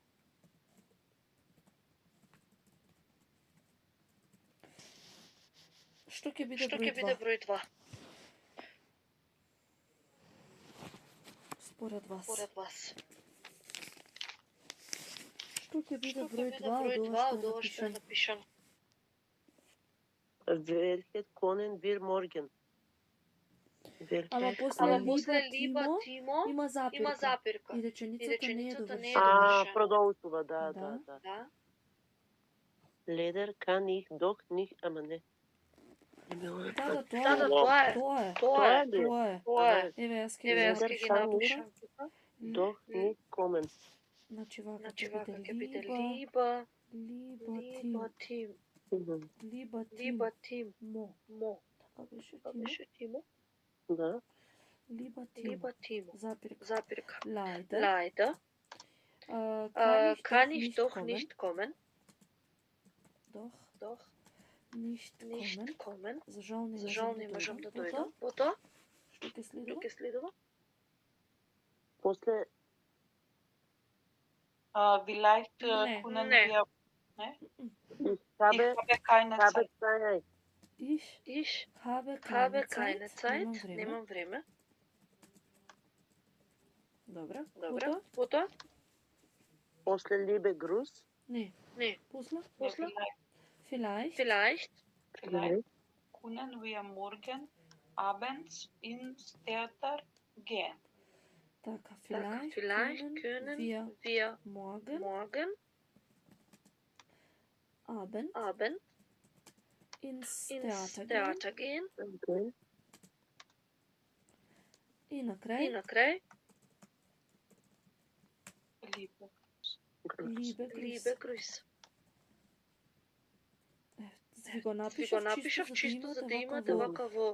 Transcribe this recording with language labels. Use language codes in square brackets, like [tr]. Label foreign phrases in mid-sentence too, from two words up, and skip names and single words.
[mk] Што ќе биде број 2? Според вас. Што ќе биде број 2 од ова што е напишано? [de] Welche können wir morgen? [mk] Ама после Либа Тимо има запирка. И реченицата не е довршена. Продолжува, да. [de] Ледер kann ich doch nicht, [mk] ама не. Тоа е. Еве, јас ќе ги напишам. [de] Doch nicht kommen. [mk] Значи вака ќе биде Либа Тимо. [de] Lieber Tim. Mo. [mk] Така беше Тимо. Да. [de] Lieber Timo. Запирка. [mk] Запирка. [de] Leider. Leider Kann ich doch kommen. nicht kommen. Doch. Nicht kommen. [mk] За жал не можам да дојдам. дојдам. Потоа, Што ќе што следува? ќе следува? После [de] Vielleicht Ne. können Ne. wir ich habe habe keine Zeit. Zeit. Ich habe Habe keine keine Zeit. Zeit. [mk] Немам време. Добра. Добра. Потоа, [de] После liebe Gruß. [mk] Не. Не. После? [de] Vielleicht Vielleicht. Vielleicht können wir morgen abends ins Theater gehen. [mk] Така, [de] Vielleicht vielleicht können wir wir morgen Abend ins ins Theater gehen. Theater gehen. Okay. [mk] И И накрај, накрај, [de] Liebe. Liebe Grüße. Liebe Grüße. [mk] Ви го Ви го напишав напишав чисто за да имате вака вака во